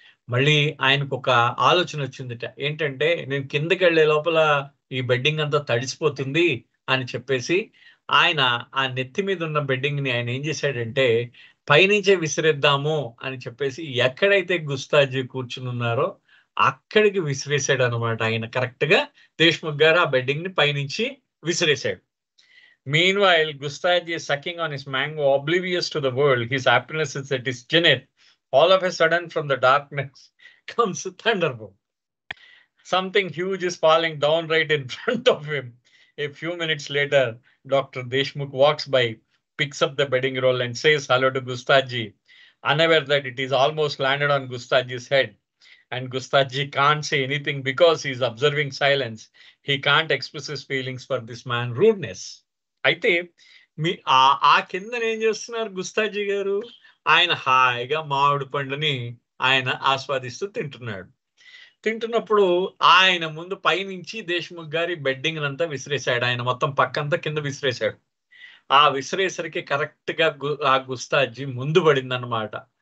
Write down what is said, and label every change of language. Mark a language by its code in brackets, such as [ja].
[te] మళ్ళీ ఆయనకు ఒక ఆలోచన వచ్చిందిట, ఏంటంటే నేను కిందకి వెళ్లే లోపల ఈ బెడ్డింగ్ అంతా తడిసిపోతుంది అని చెప్పేసి ఆయన ఆ నెత్తి మీద ఉన్న బెడ్డింగ్ ని ఆయన ఏం చేశాడంటే పైనుంచే విసిరేద్దాము అని చెప్పేసి ఎక్కడైతే గుస్తాజీ కూర్చుని ఉన్నారో అక్కడికి విసిరేసాడు అనమాట. ఆయన కరెక్ట్ గా దేశ్ముఖ్ గారు ఆ బెడ్డింగ్ ని పైనుంచి విసిరేశాడు. [en] Meanwhile, Gustaji is sucking on his mango, oblivious to the world. His happiness is at his zenith. All of a sudden, from the darkness comes a thunderbolt. Something huge is falling down right in front of him. A few minutes later, Dr. Deshmukh walks by, picks up the bedding roll and says hello to Gustaji, unaware that it is almost landed on Gustaji's head. And Gustaji can't say anything because he is observing silence. He can't express his feelings for this man's rudeness. [te] అయితే ఆ కింద ఏం చేస్తున్నారు గుస్తాజీ గారు, ఆయన హాయిగా మామిడి పండుని ఆయన ఆస్వాదిస్తూ తింటున్నప్పుడు ఆయన ముందు పైనుంచి దేశ్ముఖ్ గారి బెడ్డింగ్ అంతా విసిరేశాడు. ఆయన మొత్తం పక్కంతా కింద విసిరేశాడు. ఆ విసిరేసరికి కరెక్ట్ గా ఆ గుస్తాజీ ముందు పడింది అనమాట.